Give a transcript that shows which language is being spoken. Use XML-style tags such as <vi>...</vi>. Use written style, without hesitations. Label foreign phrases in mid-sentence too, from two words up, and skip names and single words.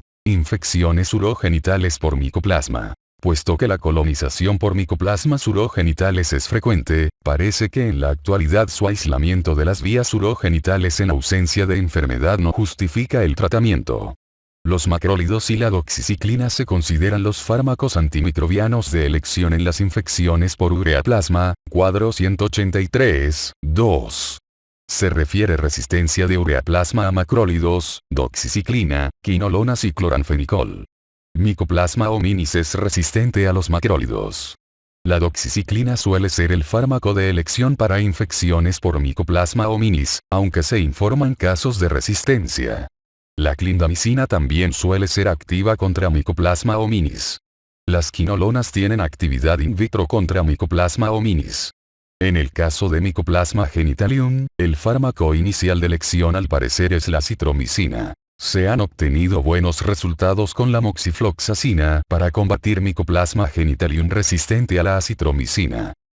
<es>Infecciones urogenitales por micoplasma. Puesto que la colonización por micoplasmas urogenitales es frecuente, parece que en la actualidad su aislamiento de las vías urogenitales en ausencia de enfermedad no justifica el tratamiento. Los macrólidos y la doxiciclina se consideran los fármacos antimicrobianos de elección en las infecciones por ureaplasma, cuadro 183, 2. Se refiere resistencia de ureaplasma a macrólidos, doxiciclina, quinolonas y cloranfenicol. Mycoplasma hominis es resistente a los macrólidos. La doxiciclina suele ser el fármaco de elección para infecciones por Mycoplasma hominis, aunque se informan casos de resistencia. La clindamicina también suele ser activa contra Mycoplasma hominis. Las quinolonas tienen actividad in vitro contra Mycoplasma hominis. En el caso de Mycoplasma genitalium, el fármaco inicial de elección al parecer es la citromicina. Se han obtenido buenos resultados con la moxifloxacina para combatir Mycoplasma genitalium resistente a la acitromicina.</es>